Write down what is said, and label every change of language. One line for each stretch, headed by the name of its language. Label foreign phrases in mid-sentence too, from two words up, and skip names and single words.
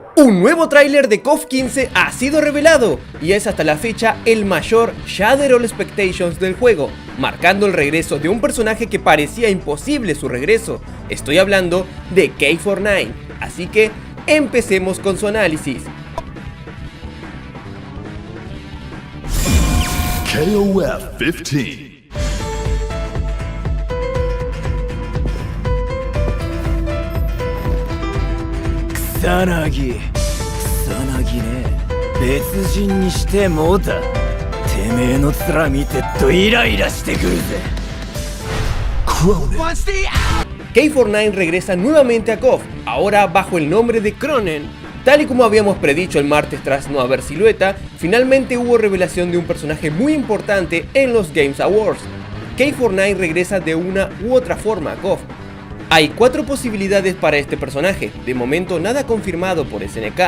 Spanish: Un nuevo tráiler de KOF 15 ha sido revelado y es hasta la fecha el mayor
English: Shatter All Expectations
Spanish: del juego, marcando el regreso de un personaje que parecía imposible su regreso. Estoy hablando de K49, así que empecemos con su análisis. KOF 15.
Japanese: Kusanagi ね、別人にしてもうた。てめえの面見てっとイライラしてくるぜ。
Spanish: K49 regresa nuevamente a KOF, ahora bajo el nombre de Kronen. Tal y como habíamos predicho el martes tras no haber silueta, finalmente hubo revelación de un personaje muy importante en los Games Awards. K49 regresa de una u otra forma a KOF. Hay 4 posibilidades para este personaje, de momento nada confirmado por SNK.